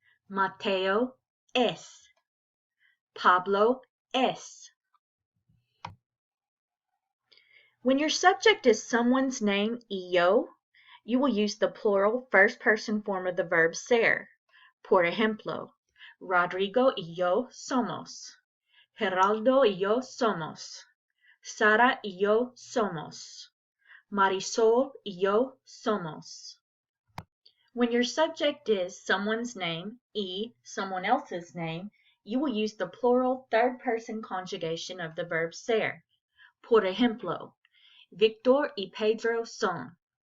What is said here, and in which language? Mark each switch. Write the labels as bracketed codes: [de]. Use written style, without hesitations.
[es] Mateo es. Pablo es. [en] When your subject is someone's name, yo, you will use the plural first person form of the verb ser. [es] Por ejemplo, Rodrigo y yo somos. Geraldo y yo somos. Sara y yo somos. Marisol y yo somos. [en] When your subject is someone's name, someone else's name, you will use the plural third person conjugation of the verb ser. [es] Por ejemplo, Victor y Pedro son.